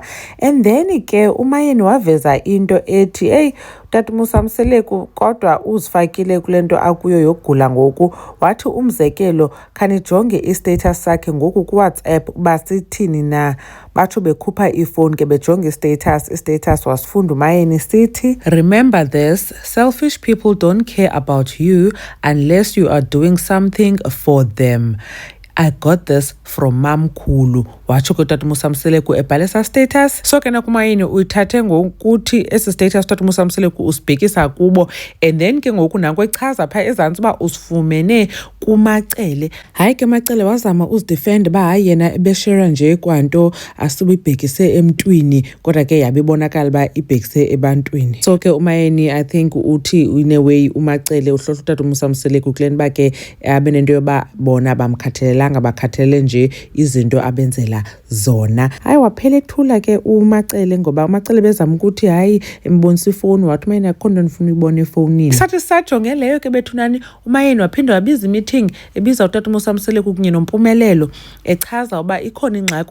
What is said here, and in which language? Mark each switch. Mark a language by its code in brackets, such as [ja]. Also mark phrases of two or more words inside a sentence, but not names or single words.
[en] And then [xh] ke umayeni waveza into ethi hey Tata Musa kodwa uzifakile kule nto akuyo yokugula ngoku. Wathi umzekelo khanijonge i-status sakhe ngoku kuWhatsApp uba sithini na. Batsho bekhupha ifowuni ke bejonge i-status wasifunda umayeni sithi, [en] remember this, selfish people don't care about you unless you are doing something for them. I got this from Mamkhulu. [xh] Watsho ke Tata Musa ebhale sa status. So ke nakumayeni uyithathe ngokuthi esi status Tata Musa usibhekisa kubo, [en] and then [xh] ke ngoku nanko echaza pha ezantsi uba usifumene kuMacele. Hayi ke Macele wazama uzidefend ba hayi yena ebeshare nje kwanto asibibhekise emntwini, kodwa ke yabibonakala ba ibhekise ebantwini. So ke umayeni [en] I think [xh] uthi [en] in a way [xh] uMacele uhlohla uTata Musa kule ba ke abenento yoba bona bamkhathalelanga bakhathalele nje izinto abenzela zona. Hayi waphela ethula ke uMacele ngoba uMacele bezama ukuthi hayi embonisa ifowuni, wathi umayeni akho nto ndifuna uyibona efowunini. Sathi sajonge leyo ke bethunani umayeni waphinda wabiza i-meeting ebiza uTata Musa kunye noMpumelelo echaza uba ikhona ingxaki.